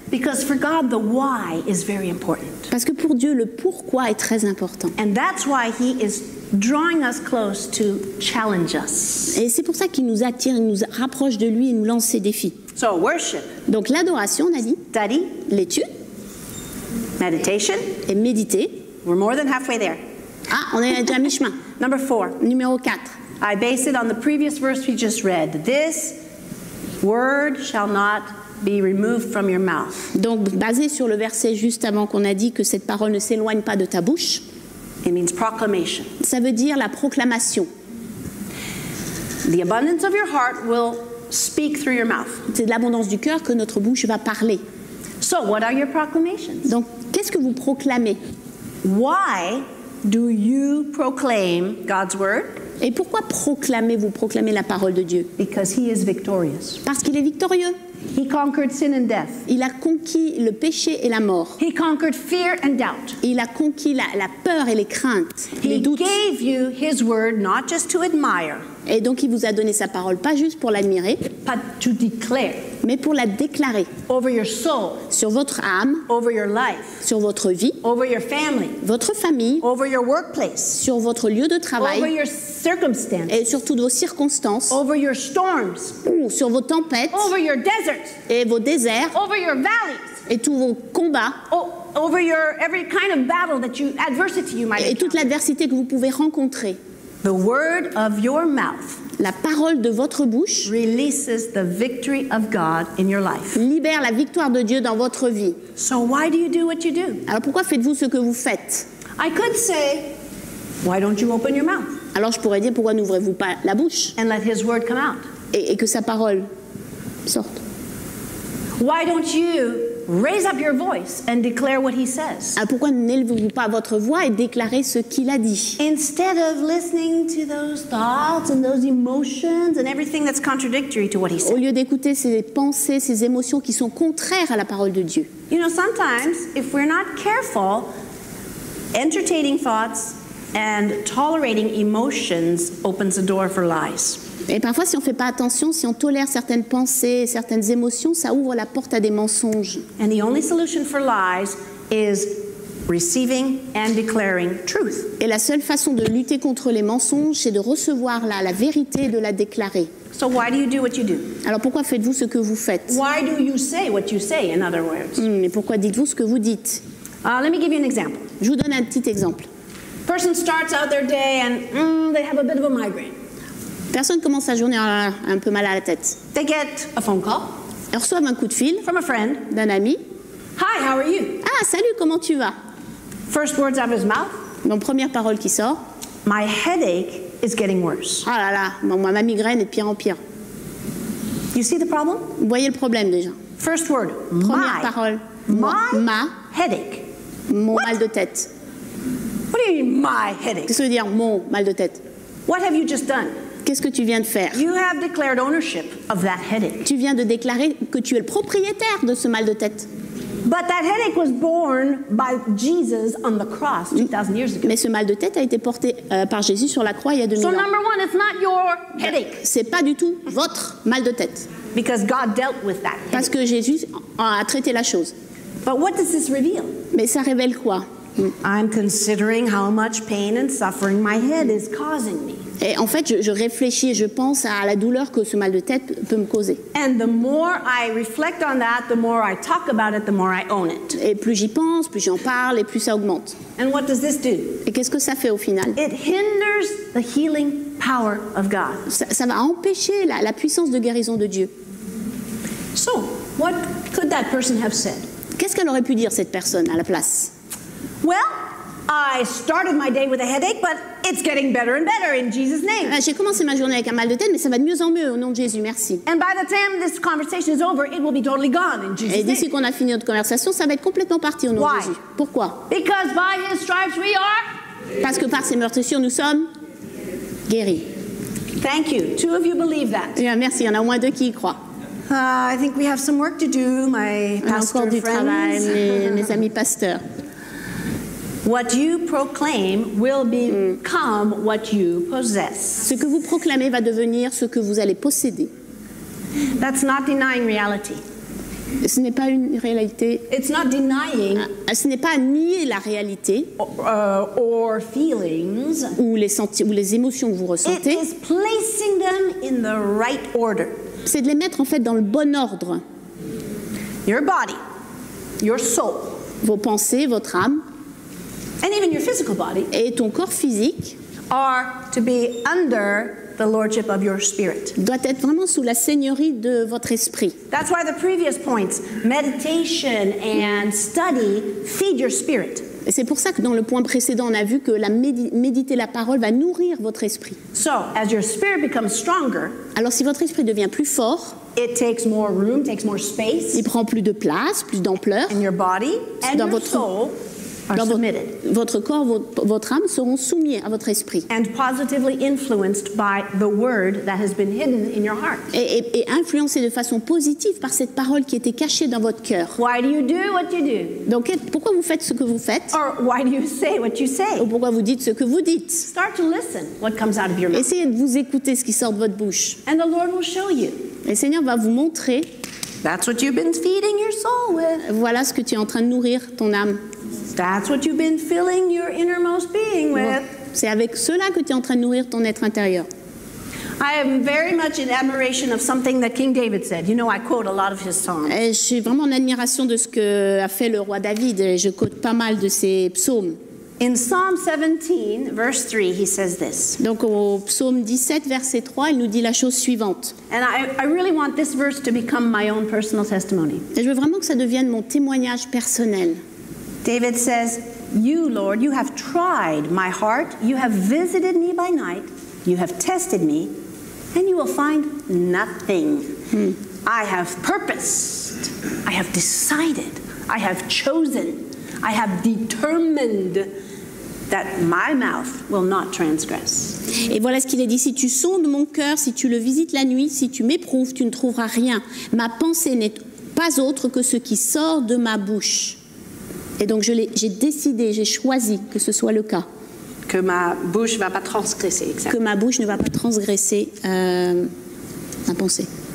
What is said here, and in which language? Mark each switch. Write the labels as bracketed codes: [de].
[en] Because for God, the why is very important. [fr] Parce que pour Dieu, le pourquoi est très important. [en] And that's why He is drawing us close to challenge us. [fr] Et c'est pour ça qu'il nous attire, il nous rapproche de lui et nous lance ses défis. [en] So worship, [fr] Donc l'adoration, on a dit, [en] study, [fr] l'étude [en] meditation. [fr] et méditer. [en] We're more than halfway there. [fr] Ah, on est déjà à mi-chemin. [en] Number 4. [fr] Numéro 4. [en] I base it on the previous verse we just read. This word shall not be removed from your mouth. [fr] Donc basé sur le verset juste avant qu'on a dit que cette parole ne s'éloigne pas de ta bouche, [en] It means proclamation. [fr] ça veut dire la proclamation. [en] The abundance of your heart will speak through your mouth. [fr] C'est de l'abondance du cœur que notre bouche va parler. [en] So what are your proclamations? [fr] Donc qu'est-ce que vous proclamez? [en] Why do you proclaim God's word? [fr] Et pourquoi proclamez-vous proclamez la parole de Dieu? [en] Because He is victorious. [fr] Parce qu'il est victorieux. [en] He conquered sin and death. [fr] Il a conquis le péché et la mort. [en] He conquered fear and doubt. [fr] Il a conquis la peur et les craintes, les [en] He [fr] doutes. [en] gave you His word not just to admire, [fr] Et donc il vous a donné sa parole, pas juste pour l'admirer, [en] but to declare [fr] mais pour la déclarer [en] over your soul, [fr] sur votre âme, [en] over your life, [fr] sur votre vie, [en] over your family, [fr] votre famille, [en] over your workplace, [fr] sur votre lieu de [en] over [fr] travail [en] your circumstances, [fr] et sur toutes vos circonstances, [en] over your storms, [fr] ou sur vos tempêtes [en] over your deserts, [fr] et vos déserts [en] over your valleys, [fr] et tous vos combats [en] over your every kind of battle that you adversity you might [fr] et toute [en] encounter. [fr] l'adversité que vous pouvez rencontrer. [en] The word of your mouth [fr] La parole de votre bouche [en] releases the victory of God in your life. [fr] libère la victoire de Dieu dans votre vie. [en] So why do you do what you do? [fr] Alors pourquoi faites-vous ce que vous faites? [en] I could say, why don't you open your mouth [fr] Alors je pourrais dire pourquoi n'ouvrez-vous pas la bouche [en] and let His word come out? [fr] et que sa parole sorte? [en] Why don't you raise up your voice and declare what He says? [fr] Alors pourquoi n'élevez-vous pas votre voix et déclarez ce qu'il a dit? [en] Instead of listening to those thoughts and those emotions and everything that's contradictory to what He [fr] Au [en] said. [fr] lieu d'écouter ces pensées, ces émotions qui sont contraires à la parole de Dieu. [en] You know, sometimes if we're not careful, entertaining thoughts and tolerating emotions opens the door for lies. [fr] Et parfois, si on ne fait pas attention, si on tolère certaines pensées, certaines émotions, ça ouvre la porte à des mensonges. [en] And the only solution for lies is receiving and declaring truth. [fr] Et la seule façon de lutter contre les mensonges, c'est de recevoir la vérité et de la déclarer. [en] So why do you do what you do? [fr] Alors pourquoi faites-vous ce que vous faites? [en] Why do you say what you say, in other words? [fr] Et pourquoi dites-vous ce que vous dites? [en] Let me give you an example. [fr] Je vous donne un petit exemple. [en] Person starts out their day and they have a bit of a migraine. [fr] Personne commence sa journée à un peu mal à la tête. [en] They get a phone call [fr] Ils reçoivent un coup de fil [en] from a friend. [fr] d'un ami. [en] Hi, how are you? [fr] Ah, salut, comment tu vas? [en] First words out of his mouth. [fr] Donc première parole qui sort. [en] My headache is getting worse. [fr] Ah là là, ma migraine est de pire en pire. [en] You see the problem? [fr] Vous voyez le problème déjà. [en] First word, [fr] Première [en] my. [fr] parole. [en] My headache. [fr] Mon [en] What? [fr] mal de tête. [en] What do you mean, my headache? [fr] Qu'est-ce que ça veut dire mon mal de tête? [en] What have you just done? [fr] Qu'est-ce que tu viens de faire? [en] You have declared ownership of that headache. [fr] Tu viens de déclarer que tu es le propriétaire de ce mal de tête. [en] But that headache was born by Jesus on the cross 2,000 years ago. [fr] Mais ce mal de tête a été porté par Jésus sur la croix il y a 2000 [en] So [fr] ans. [en] number one, it's not your headache [fr] C'est pas du tout votre mal de tête. [en] because God dealt with that [fr] Parce [en] headache. [fr] que Jésus a traité la chose. [en] But what does this reveal? [fr] Mais ça révèle quoi? [en] I'm considering how much pain and suffering my head is causing me. [fr] Et en fait, je réfléchis et je pense à la douleur que ce mal de tête peut me causer. [en] And the more I reflect on that, the more I talk about it, the more I own it. [fr] Et plus j'y pense, plus j'en parle et plus ça augmente. [en] And what does this do? [fr] Et qu'est-ce que ça fait au final? [en] It hinders the healing power of God. [fr] Ça va empêcher la puissance de guérison de Dieu. [en] So, what could that person have said? [fr] Qu'est-ce qu'elle aurait pu dire cette personne à la place? [en] Well, I started my day with a headache, but it's getting better and better in Jesus' name. [fr] J'ai commencé ma journée avec un mal de tête, mais ça va de mieux en mieux au nom de Jésus, merci. [en] And by the time this conversation is over, it will be totally gone in Jesus' [fr] Et d'ici [en] name. [fr] qu'on a fini notre conversation, ça va être complètement parti au nom [en] Why? [fr] de Jésus. Pourquoi? [en] Because by his stripes we are. [fr] Parce que par ses meurtrissures, nous sommes guéris. [en] Thank you. 2 of you believe that. [fr] Bien, merci, il y en a au moins 2 qui y croient. [en] I think we have some work to do, my [fr] On a [en] pastor [fr] encore du travail, [en] friends. [fr] mes amis pasteurs. [en] What you proclaim will become what you possess. [fr] Ce que vous proclamez va devenir ce que vous allez posséder. [en] That's not denying reality. [fr] Ce n'est pas une réalité, [en] It's not denying [fr] ce n'est pas nier la réalité [en] or feelings. [fr] ou les émotions que vous [en] It [fr] ressentez, [en] is placing them in the right order. [fr] c'est de les mettre en fait dans le bon ordre. [en] Your body, your soul, [fr] Vos pensées, votre âme [en] and even your physical body [fr] et ton corps physique [en] are to be under the lordship of your spirit. [fr] doit être vraiment sous la seigneurie de votre esprit. [en] That's why the previous points, meditation and study, feed your spirit. [fr] Et c'est pour ça que dans le point précédent, on a vu que méditer la parole va nourrir votre esprit. [en] So, as your spirit becomes stronger, [fr] Alors si votre esprit devient plus fort, [en] it takes more room, takes more space, [fr] il prend plus de place, plus d'ampleur. [en] and your body and [fr] Dans [en] your [fr] votre- [en] soul are [fr] Dans [en] submitted [fr] votre corps, votre âme seront soumis à votre esprit [en] and positively influenced by the word that has been hidden in your heart. [fr] et influencés de façon positive par cette parole qui était cachée dans votre cœur. [en] Why do you do what you do? [fr] Donc pourquoi vous faites ce que vous faites [en] Or why do you say what you say? [fr] ou pourquoi vous dites ce que vous dites? [en] Start to listen what comes out of your mouth. [fr] Essayez de vous écouter ce qui sort de votre bouche. [en] And the Lord will show you. [fr] Et le Seigneur va vous montrer, [en] That's what you've been feeding your soul with. [fr] voilà ce que tu es en train de nourrir ton âme. [en] That's what you've been filling your innermost being with. [fr] C'est avec cela que tu es en train de nourrir ton être intérieur. [en] I am very much in admiration of something that King David said. You know, I quote a lot of his songs. [fr] Et je suis vraiment en admiration de ce que a fait le roi David. Et je quote pas mal de ses psaumes. [en] In Psalm 17, verse 3, he says this. [fr] Donc au psaume 17, verset 3, il nous dit la chose suivante. [en] And I really want this verse to become my own personal testimony. [fr] Et je veux vraiment que ça devienne mon témoignage personnel. [en] David says, You, Lord, you have tried my heart. You have visited me by night. You have tested me, and you will find nothing. I have purposed. I have decided. I have chosen. I have determined that my mouth will not transgress. [fr] Et voilà ce qu'il a dit. Si tu sondes mon cœur, si tu le visites la nuit, si tu m'éprouves, tu ne trouveras rien. Ma pensée n'est pas autre que ce qui sort de ma bouche. Et donc j'ai décidé, j'ai choisi que ce soit le cas. Que ma bouche ne va pas transgresser. Que ma bouche ne va pas transgresser ma pensée.